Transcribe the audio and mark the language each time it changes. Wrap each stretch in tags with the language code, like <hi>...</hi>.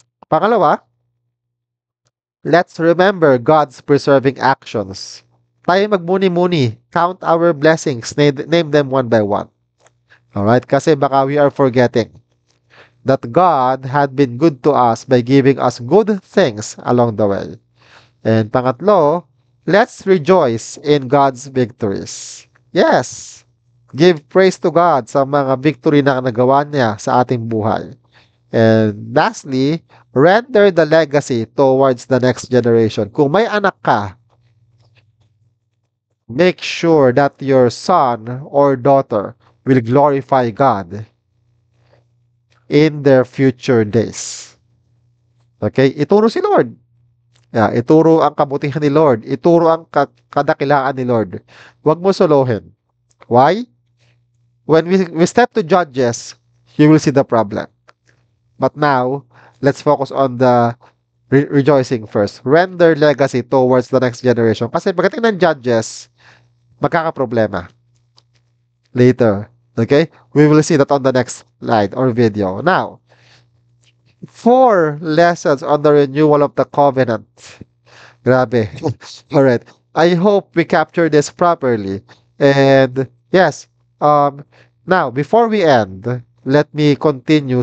<en>Pangalawa, let's remember God's preserving actions.</en> <tl>Tayo magmuni-muni,</tl> <en>count our blessings, name them one by one. Alright?</en> <tl>Kasi baka</tl> <en>we are forgetting that God had been good to us by giving us good things along the way. And pangatlo, let's rejoice in God's victories. Yes, give praise to God</en> <tl>sa mga victory na nagawa niya sa ating buhay.</tl> <en>And lastly, render the legacy towards the next generation.</en> <tl>Kung may anak ka,</tl> <en>make sure that your son or daughter will glorify God in their future days.</en> <tl>Okay? Ituro si Lord. Yeah, ituro ang kabutihan ni Lord. Ituro ang kadakilaan ni Lord. Huwag mo solohin.</tl> <en>Why? When we step to Judges, you will see the problem. But now, let's focus on the rejoicing first. Render legacy towards the next generation.</en> <tl>Kasi pagdating ng Judges, magkakaproblema.</tl> <en>Later. Okay? We will see that on the next slide or video. Now, 4 lessons on the renewal of the covenant. Grabe. All right. I hope we capture this properly. And yes, now before we end, let me continue.</en>